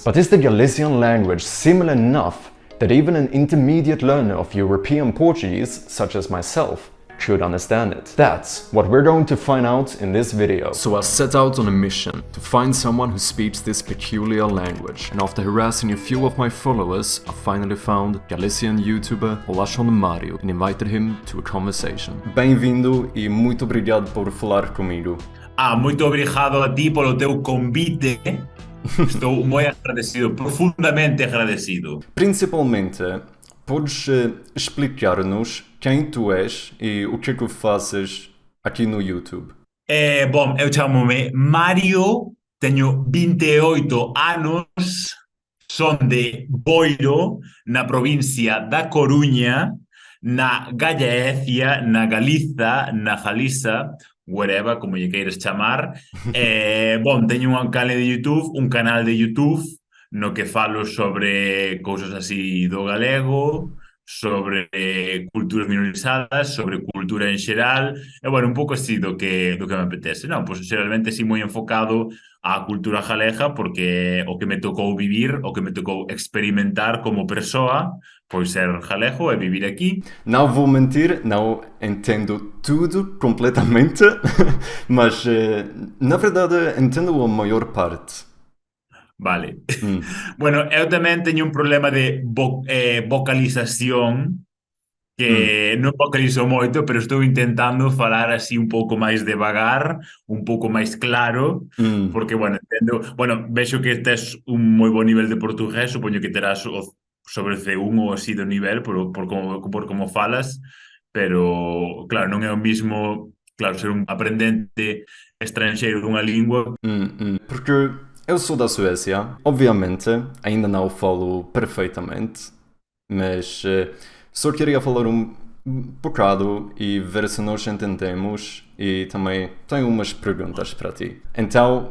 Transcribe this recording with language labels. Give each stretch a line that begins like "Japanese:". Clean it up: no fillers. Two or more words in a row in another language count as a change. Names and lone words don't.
English: But is the Galician language similar enough that even an intermediate learner of European Portuguese, such as myself, should understand it? That's what we're going to find out in this video. So I set out on a mission to find someone who speaks this peculiar language, and after harassing a few of my followers, I finally found Galician YouTuber Olashon Mario and invited him to a conversation.
Portuguese: Bem-vindo e muito obrigado por falar comigo. Muito obrigado a ti pelo teu convite. Estou muito agradecido, profundamente agradecido. Principalmente, podes explicar-nos quem tu és e o que é que fazes aqui no YouTube? Bom, eu chamo-me Mário, tenho 28 anos,
Galician: sou de Boiro, na província da Coruña, na Gallaecia, na Galiza, na Galiza, whatever, como lle queiras chamar. Bom, teño un canal de YouTube, no que falo sobre cousas así do galego, sobre culturas minorizadas, sobre cultura en xeral, e bueno, un pouco así do que me apetece. Non, pois xeralmente así moi enfocado á cultura galega, porque o que me tocou vivir, o que me tocou experimentar como persoa, pois ser galego e vivir aquí.
Portuguese: Não vou mentir, não entendo tudo completamente, mas na verdade entendo a maior parte.
Galician: Vale. Bueno, eu tamén teño un problema de vocalización, que non vocalizo moito, pero estou intentando falar así un pouco máis devagar, un pouco máis claro, porque, bueno, entendo... Bueno, vexo que tes un moi bo nivel de portugués, supoño que terás sobre C1 ou así do nivel, por como falas, pero, claro, non é o mismo, claro, ser un aprendente estranxeiro dunha lingua.
Portuguese: Porque eu sou da Suécia, obviamente, ainda não falo perfeitamente, mas só queria falar um bocado e ver se nós entendemos, e também tenho umas perguntas para ti. Então,